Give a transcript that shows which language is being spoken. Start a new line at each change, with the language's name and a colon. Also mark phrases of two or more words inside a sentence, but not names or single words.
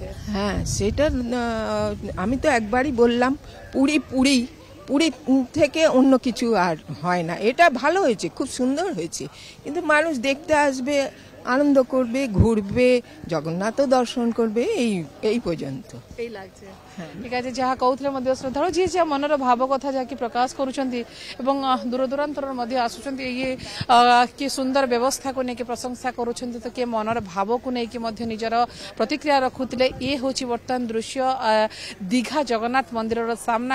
Bangla: হ্যাঁ, সেটা আমি তো একবারই বললাম, পুরী পুরী, পুরী থেকে অন্য কিছু আর হয় না। এটা ভালো হয়েছে, খুব সুন্দর হয়েছে, কিন্তু মানুষ দেখতে আসবে, আনন্দ করবে, ঘুরবে, জগন্নাথও দর্শন করবে, এই পর্যন্ত। এই লাগছে। ঠিক আছে,
Odia: ଯାହା କହୁଥିଲେ ମଧ୍ୟ ଶ୍ରଦ୍ଧାଳୁ ଯିଏ ଯାହା ମନର ଭାବ କଥା ଯାହାକି ପ୍ରକାଶ କରୁଛନ୍ତି ଏବଂ ଦୂର ଦୂରାନ୍ତରରୁ ମଧ୍ୟ ଆସୁଛନ୍ତି, ଇଏ କିଏ ସୁନ୍ଦର ବ୍ୟବସ୍ଥାକୁ ନେଇକି ପ୍ରଶଂସା କରୁଛନ୍ତି, ତ କିଏ ମନର ଭାବକୁ ନେଇକି ମଧ୍ୟ ନିଜର ପ୍ରତିକ୍ରିୟା ରଖୁଥିଲେ। ଇଏ ହେଉଛି ବର୍ତ୍ତମାନ ଦୃଶ୍ୟ ଦୀଘା ଜଗନ୍ନାଥ ମନ୍ଦିରର ସାମ୍ନା।